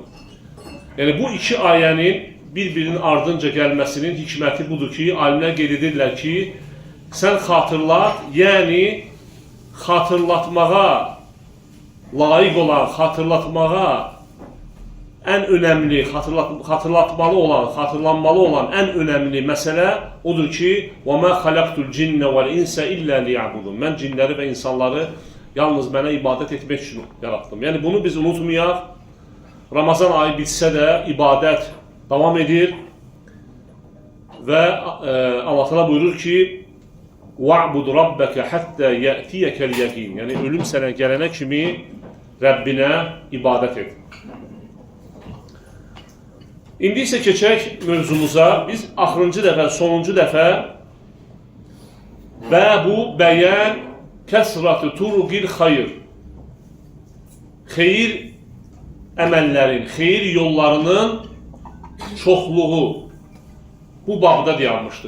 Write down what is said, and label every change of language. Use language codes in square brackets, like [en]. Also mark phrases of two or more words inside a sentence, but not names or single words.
[az] Yəni bu iki ayənin bir-birinin ardınca gəlməsinin hikməti budur ki, alimlər qeyd edirlər ki, sən xatırlat, yəni xatırlatmağa layiq olan, xatırlatmağa ən önəmli, xatırlatmalı olan, xatırlanmalı olan ən önəmli məsələ odur ki, [ar] وَمَا خَلَقْتُ الْجِنَّ وَالْاِنْسَ إِلَّا لِيَعْبُدُونَ. [az] Mən cinləri və insanları yalnız mənə ibadət etmək üçün yarattım. Yəni bunu biz unutmayaq. Ramazan ayı bitsə də ibadət davam edir və Allah Teala buyurur ki, [ar] وَعْبُدْ رَبَّكَ حَتَّى يَأْتِيَكَ الْيَقِينَ. [az] Yəni ölüm sənə gələnə kimi Rəbbinə ibadət et. İndi isə keçək mövzumuza. Biz axırıncı dəfə, sonuncu dəfə [ar] باب بيان كثرة طرق الخير, [az] xeyir əməllərin, xeyir yollarının çoxluğu bu babda dayanmışdır.